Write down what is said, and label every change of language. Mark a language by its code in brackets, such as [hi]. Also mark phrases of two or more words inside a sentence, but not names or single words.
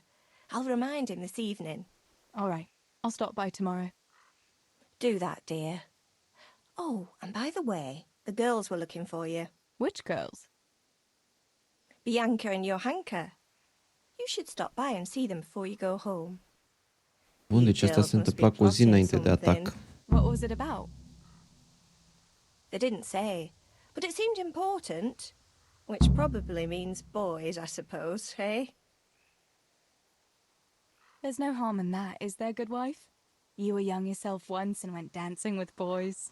[en] I'll remind him this evening. All right. I'll stop by tomorrow. Do that, dear. Oh, and by the way, the girls were looking for you. Which girls? Bianca and Johanka. You should stop by and see them before you go home. [ro] Bun, deci asta se întâmpla cu o zi înainte de atac. [en] What was it about? They didn't say, but it seemed important. Which probably means boys, I suppose, eh? There's no harm in that, is there, good wife? You were young yourself once and went dancing with boys.